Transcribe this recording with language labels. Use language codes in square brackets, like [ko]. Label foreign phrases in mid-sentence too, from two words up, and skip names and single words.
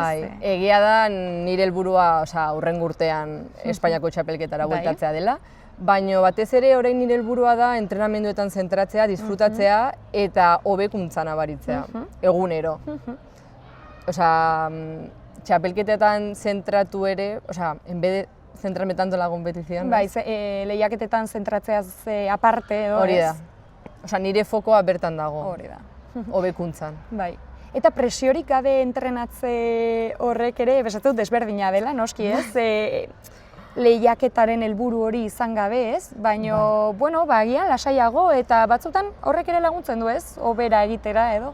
[eu] Bai, egia da nire helburua, hurrengo urtean Espainiako txapelketara bueltatzea dela, baina batez ere orain nire helburua da entrenamenduetan zentratzea, disfrutatzea eta hobekuntza nabaritzea, egunero. Txapelketetan zentratu ere, [es] en vez de centrarme tanto en la competición. [eu] Bai, lehiaketetan zentratzeaz aparte edo, ez? Hori da. Nire fokoa bertan dago. Hori da. Hobekuntzan. Bai. Eta presiorik gabe entrenatze horrek ere, besatzen dut desberdina dela, noski ez? Lehiaketaren helburu hori izan gabe ez, baina, agian lasaiago eta batzutan horrek ere laguntzen du ez, hobera egitera edo?